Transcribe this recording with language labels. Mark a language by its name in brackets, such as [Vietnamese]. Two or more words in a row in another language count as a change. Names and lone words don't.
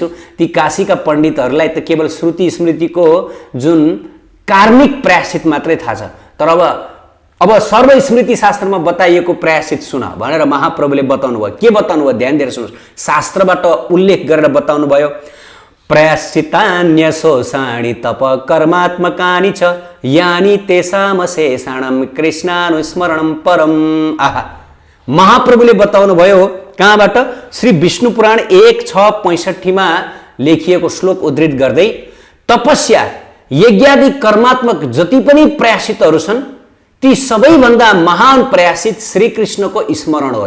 [Nepali] ती काशीका पण्डितहरूलाई त केवल श्रुति स्मृतिको जुन कार्मिक प्रायश्चित मात्रै थाहा छ, तर अब सर्वस्मृति शास्त्रमा बताइएको प्रायश्चित सुन भनेर महाप्रभुले बताउनु भयो। के बताउनु भयो? ध्यान दिएर सुन्नुहोस्। शास्त्रबाट उल्लेख गरेर बताउनु भयो, [Sanskrit] प्रायश्चितान्य शोषाणि तप कर्मात्मकानि च यानि तेषाम शेषाणं कृष्णानुस्मरणं परम। [Nepali] आहा, महाप्रभुले बताउनु भयो कहाँबाट? श्री विष्णु पुराण 1:665 लेखिएको श्लोक उद्धृत गर्दै, तपस्या यज्ञादि कर्मात्मक जति पनि प्रायश्चितहरू छन् ती सबैभन्दा महान प्रायश्चित श्रीकृष्णको स्मरण हो रे।